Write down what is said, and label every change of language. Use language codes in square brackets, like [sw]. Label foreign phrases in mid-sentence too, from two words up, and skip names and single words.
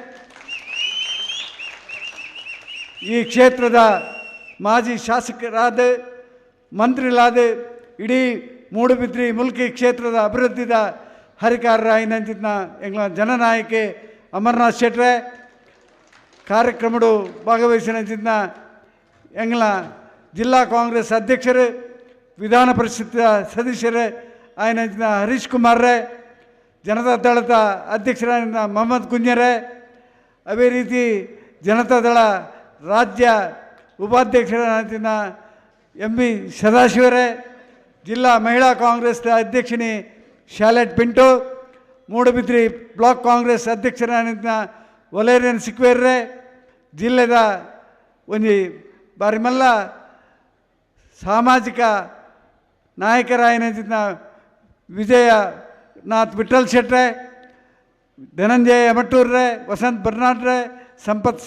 [tcy] ಈ ಕ್ಷೇತ್ರದ ಮಾಜಿ ಶಾಸಕರಾದ ಮಂತ್ರಿಗಳಾದ ಇಡೀ ಮೂಡುಬಿದ್ರಿ ಮುಲ್ಕಿ ಕ್ಷೇತ್ರದ ಅಭಿವೃದ್ಧಿದ ಹರಿಕಾರರಾಯಿನಂಚಿನ ಎಂಗ್ಲ ಜನನಾಯಕಿ ಅಮರನಾಥ್ ಶೆಟ್ರೆ ಕಾರ್ಯಕ್ರಮಡು ಭಾಗವಹಿಸಿನಂಚಿನ ಎಂಗ್ಲ ಜಿಲ್ಲಾ ಕಾಂಗ್ರೆಸ್ ಅಧ್ಯಕ್ಷರು ವಿಧಾನ ಪರಿಷತ್ ಸದಸ್ಯರೇ ಆಯ್ನಂಚಿನ ಹರೀಶ್ ಕುಮಾರ್ರೆ ಜನತಾ ದಳದ ಅಧ್ಯಕ್ಷರಾದ ಮೊಹಮ್ಮದ್ ಕುಂಜರೆ ಅದೇ ರೀತಿ ಜನತಾ ದಳ ರಾಜ್ಯ ಉಪಾಧ್ಯಕ್ಷರಾದ MB ಸದಾಶಿವರೇ ಜಿಲ್ಲಾ ಮಹಿಳಾ ಕಾಂಗ್ರೆಸ್ ಅಧ್ಯಕ್ಷಿನಿ ಶಾಲೆಟ್ ಪಿಂಟು ಮೂಡುಬಿದ್ರಿ ಬ್ಲಾಕ್ ಕಾಂಗ್ರೆಸ್ ಅಧ್ಯಕ್ಷರಾದ ವಲೇರಿಯನ್ ಸಿಕ್ವೇರ್ರೆ ಜಿಲ್ಲೆದ ಒಂದು ಬಾರಿ ಮಲ್ಲ ಸಾಮಾಜಿಕ ನಾಯಕರಾಯನ ವಿಜಯನಾಥ್ ವಿಠಲ್ ಶೆಟ್ರೆ ಧನಂಜಯ ಮಟ್ಟೂರ್ರೆ ವಸಂತ್ ಬರ್ನಾಡ್ರೆ ಸಂಪತ್